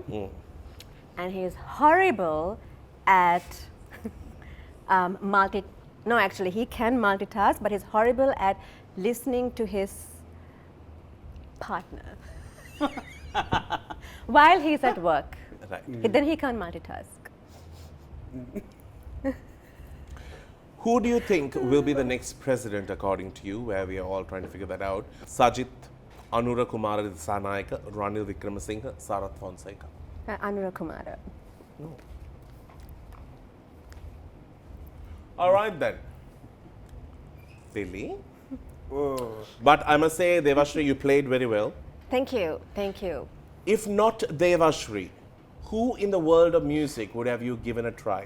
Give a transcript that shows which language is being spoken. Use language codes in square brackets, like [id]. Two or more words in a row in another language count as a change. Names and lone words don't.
[en] And he's horrible at No, actually, he can multitask, but he's horrible at listening to his partner while he's at work. Right. Then he can't multitask. Who do you think will be the next president according to you, where we are all trying to figure that out? Sajith, Anura Kumara Dissanayaka, Ranil Wickramasinghe, Sarath Fonseca. Anura Kumara. No. All right then. Billy? Oh. But I must say, Devashrie, you played very well. Thank you. Thank you. If not Devashrie, who in the world of music would have you given a try?